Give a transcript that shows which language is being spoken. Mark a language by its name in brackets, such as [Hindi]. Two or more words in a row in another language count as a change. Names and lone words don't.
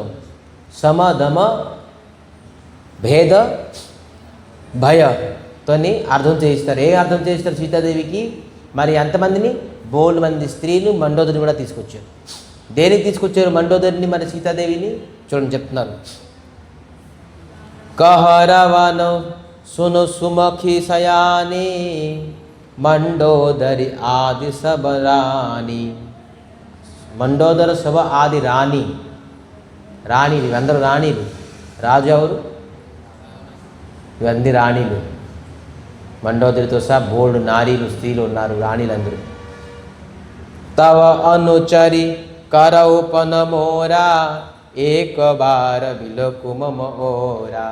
[Telugu] సమ దమ భేద భయతోని అర్థం చేయిస్తారు. ఏ అర్థం చేయిస్తారు సీతాదేవికి? మరి ఎంతమందిని? బోల్డ్ మంది స్త్రీలు, మండోదరిని కూడా తీసుకొచ్చారు. దేనికి తీసుకొచ్చారు మండోదరిని, మరి సీతాదేవిని? చూడండి చెప్తున్నారు. [Awadhi] कहरवन सुनु सुमखी सयानी मंडोदरी आदि सब रानी. [Telugu] మండోదర సభ ఆది రాణి, రాణిలు ఇవందరూ రాణిలు. రాజు ఎవరు? ఇవన్నీ రాణిలు. మండోదరితో సహా బోల్డ్ నారీలు, స్త్రీలు ఉన్నారు, రాణిలందరూ. [Awadhi] तव अनुचरी करौ पन मोरा एक बार विलकु मम ओरा.